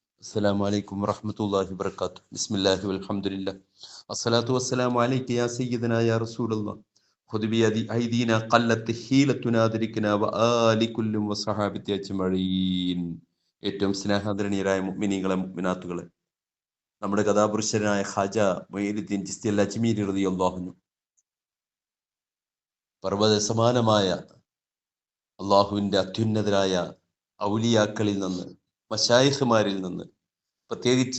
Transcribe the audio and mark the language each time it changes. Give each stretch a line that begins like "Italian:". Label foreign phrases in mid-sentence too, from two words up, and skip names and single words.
Arabic: السلام عليكم ورحمة الله وبركاته. بسم الله والحمد لله. الصلاة والسلام عليك يا سيدنا يا رسول الله. خذ بأيدينا قلت حيلتنا ذركنا وآل كل وصحابة أجمعين.
Malayalam: ഏറ്റവും സ്നേഹാദരണീയരായ മുഅ്മിനീങ്ങളെ മുഅ്മിനാത്തുകളെ, നമ്മുടെ കഥാപുരുഷനായ ഖാജ മൊയ്നുദ്ദീൻ ചിസ്തി അൽ അജ്മീരി
Arabic: رضي الله عنه
Malayalam: പർവ്വത സമാനമായ അള്ളാഹുവിൻ്റെ അത്യുന്നതരായ ഔലിയാക്കളിൽ നിന്ന്, മശായിഖുമാരിൽ നിന്ന്, പ്രത്യേകിച്ച്